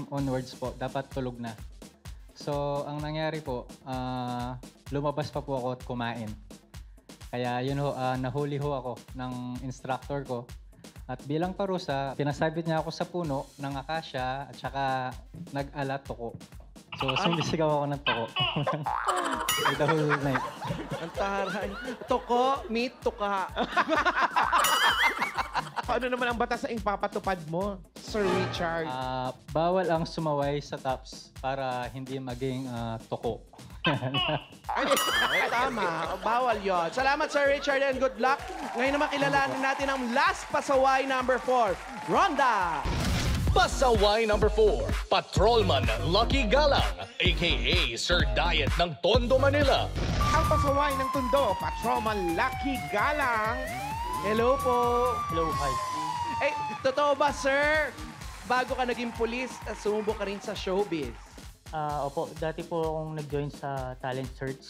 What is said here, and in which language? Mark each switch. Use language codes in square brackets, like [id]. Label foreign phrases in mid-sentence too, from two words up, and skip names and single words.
[tl] onwards po, dapat tulog na. So, ang nangyari po, lumabas pa po ako at kumain. Kaya yun ho, nahuli ho ako ng instructor ko. At bilang parusa, pinasabit niya ako sa puno ng akasya at saka nag-alat tuko. So, sumisigaw ako ng tuko. [en] The whole night. [tl] Ang taray. Tuko, meet tuka. ano naman ang batas na ipapatupad mo, Sir Richard? Bawal ang sumaway sa TAPS para hindi maging tuko. Ay, tama. Bawal yon. Salamat, Sir Richard, [en] and good luck. [tl] Ngayon naman kilalanin natin ang last pasaway number 4. Ronda! Pasaway number 4, Patrolman Lucky Galang, a.k.a. Sir Diet ng Tondo, Manila. Ang pasaway ng Tondo, Patrolman Lucky Galang. Hello po. [en] Hello, hi. [tl] Eh, totoo ba, sir? Bago ka naging pulis, sumubo ka rin sa showbiz. Opo, dati po akong nag-join sa Talent Search.